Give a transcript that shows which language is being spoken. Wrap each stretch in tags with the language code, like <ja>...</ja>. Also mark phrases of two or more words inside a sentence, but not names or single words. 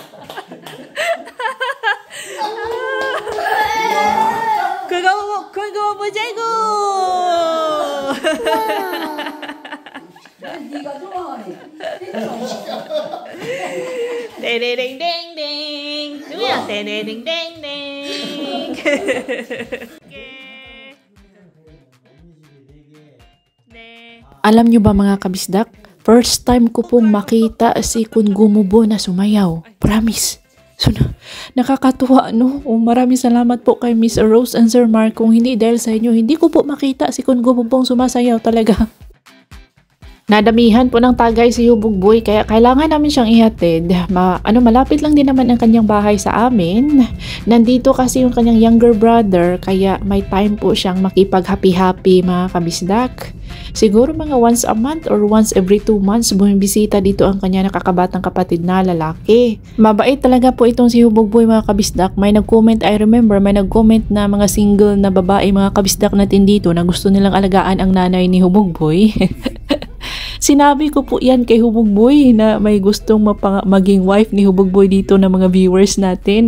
<ko>그거 보자고. 네가 좋아하네. 떼레댕댕댕 누구야? 떼레댕댕댕.</ko> <tl>Alam nyo ba mga kabisdak?</tl> <en>First time</en> <tl>ko pong makita si Kun Gumubo na sumayaw. Promise. So, nakakatuwa, no? Maraming salamat po kay Miss Rose and Sir Mark. Kung hindi dahil sa inyo, hindi ko po makita si Kun Gumubong sumasayaw talaga. Nadamihan po ng tagay si Hubog Boy kaya kailangan namin siyang ihatid. Malapit lang din naman ang kanyang bahay sa amin. Nandito kasi yung kanyang</tl> <en>younger brother</en> <tl>kaya may time po siyang makipag-happy-happy mga kabisdak. Siguro mga</tl> <en>once a month or once every 2 months</en> <tl>bumibisita dito ang kanya nakakabatang kapatid na lalaki. Mabait talaga po itong si Hubog Boy mga kabisdak. May nag-comment,</tl> <en>I remember,</en> <tl>may nag-comment na mga single na babae mga kabisdak natin dito na gusto nilang alagaan ang nanay ni Hubog Boy. Sinabi ko po yan kay Hubog Boy na may gustong maging wife ni Hubog Boy dito na mga viewers natin.</tl>